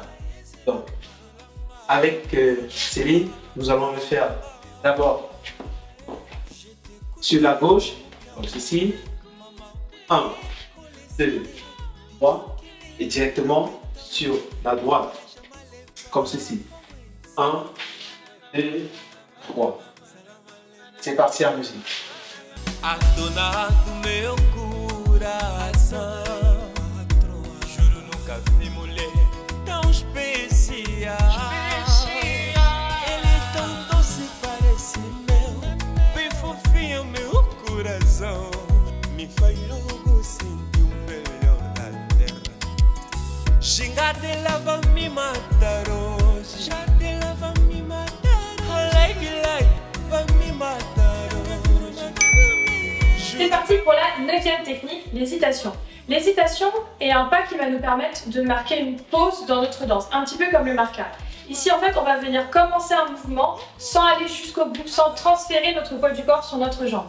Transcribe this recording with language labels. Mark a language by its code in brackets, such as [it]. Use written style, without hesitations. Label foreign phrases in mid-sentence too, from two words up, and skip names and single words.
[fr] Donc, avec Céline, nous allons le faire d'abord sur la gauche, comme ceci. 1, 2, 3. Et directement sur la droite, comme ceci. 1, 2, 3. C'est parti en musique. [pt] A dona do meu coração, juro nunca vi mulher tão especial. Ele é tão doce, parece meu, bem fofinho meu coração. Me faz logo sentir o melhor da terra. Xingar dela vai me matar hoje, já dela vai me matar, vai me matar. [fr] C'est parti pour la 9e technique, l'hésitation. L'hésitation est un pas qui va nous permettre de marquer une pause dans notre danse, un petit peu comme le marquage. Ici, en fait, on va venir commencer un mouvement sans aller jusqu'au bout, sans transférer notre poids du corps sur notre jambe.